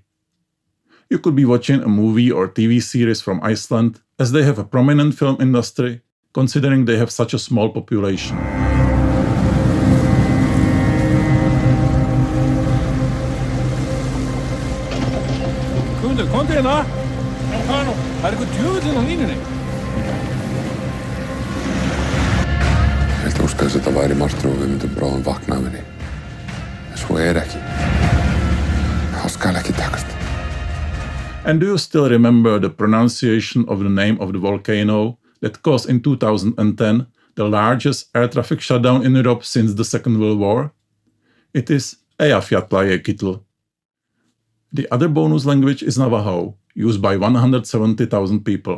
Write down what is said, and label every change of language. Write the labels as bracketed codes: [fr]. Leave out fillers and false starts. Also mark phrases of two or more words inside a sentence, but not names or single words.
[en] You could be watching a movie or TV series from Iceland, as they have a prominent film industry, considering they have such a small population. Container? [is] Er eitthvað djöfullinn á línunni? Ég held að óska þess að þetta væri martröð og við myndum bráðum vakna af henni. En svo ekki. Það skal ekki takast. [en] And do you still remember the pronunciation of the name of the volcano that caused in 2010 the largest air traffic shutdown in Europe since the Second World War? It is Eyjafjallajökull. The other bonus language is Navajo, used by 170,000 people.